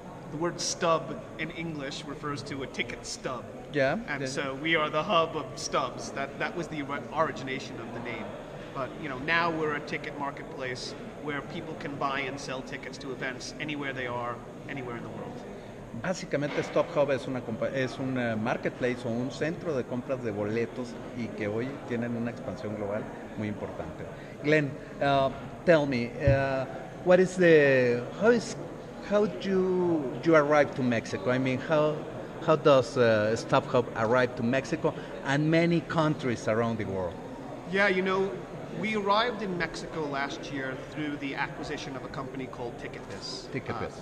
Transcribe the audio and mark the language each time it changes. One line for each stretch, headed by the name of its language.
English: The word stub in English refers to a ticket stub. Yeah. And so we are the hub of stubs. That was the origination of the name. But now we're a ticket marketplace where people can buy and sell tickets to events anywhere they are, anywhere in the world.
Spanish: Básicamente StubHub es un marketplace o un centro de compras de boletos y que hoy tienen una expansión global muy importante.
English: Glen, tell me, how you arrive to Mexico? I mean, how does StubHub arrive to Mexico and many countries around the world? Yeah, we arrived in Mexico last year through the acquisition of a company called TicketBiz.